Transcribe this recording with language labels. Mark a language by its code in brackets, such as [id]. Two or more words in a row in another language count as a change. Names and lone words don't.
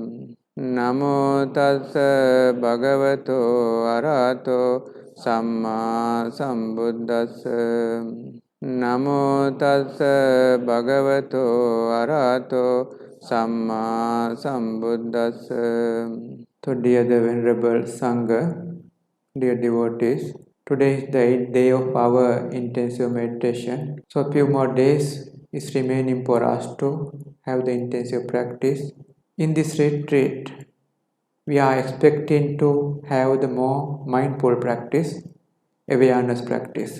[pi] Namo tassa bhagavato arahato samma sambuddhassa. Namo tassa bhagavato arahato samma sambuddhassa. [en] So dear the Venerable Sangha, dear devotees, today is the 8th day of our intensive meditation. So a few more days is remaining for us to have the intensive practice. In this retreat, we are expecting to have the more mindful practice, awareness practice.